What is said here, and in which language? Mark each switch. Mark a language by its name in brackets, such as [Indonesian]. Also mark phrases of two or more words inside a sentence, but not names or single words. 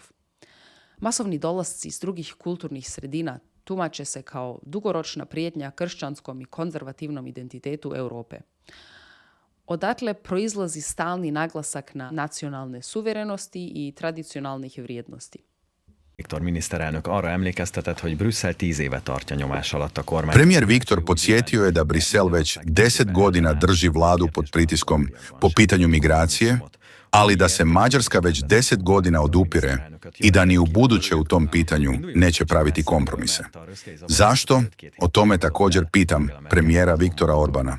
[Croatian] Masovni dolasci iz drugih kulturnih sredina tumače se kao dugoročna prijetnja kršćanskom i konzervativnom identitetu Europe. Odatle proizlazi stalni naglasak na nacionalne suverenosti i tradicionalnih vrijednosti. [Hungarian] Viktor miniszterelnök arra emlékeztetett, hogy Brüsszel 10 éve tartja nyomás alatt a kormány. [Croatian] Premijer Viktor podsjetio je da Brisel već 10 godina drži vladu pod pritiskom po pitanju migracije, ali da se Mađarska već 10 godina odupire i da ni u buduće u tom pitanju neće praviti kompromise. Zašto? O tome također pitam premijera Viktora Orbana.